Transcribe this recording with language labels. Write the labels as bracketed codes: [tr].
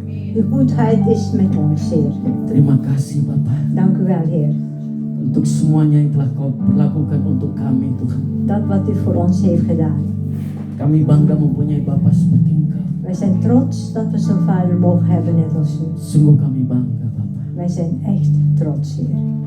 [nl] Uw goedheid is met ons, Heer. [id] Terima kasih Bapa [nl] Dank u wel, Heer. [id] untuk semuanya yang telah Kau perlakukan untuk kami Tuhan. [nl] Dat wat u voor ons heeft gedaan. [id] Kami bangga mempunyai Bapa seperti Engkau. [nl] Wij zijn trots dat we zo'n vader mogen hebben net als u. [id] Sungguh kami bangga Bapa. [nl] Wij zijn echt trots, Heer.